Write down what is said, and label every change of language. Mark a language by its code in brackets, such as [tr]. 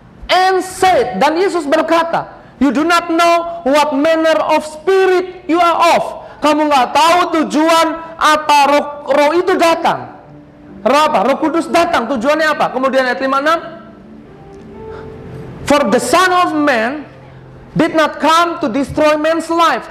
[en] And said, [id] dan Yesus berkata, [en] you do not know what manner of spirit you are of. [id] Kamu nggak tahu tujuan apa roh itu datang. Roh Kudus datang, tujuannya apa? Kemudian ayat 56, [en] for the Son of Man did not come to destroy man's life.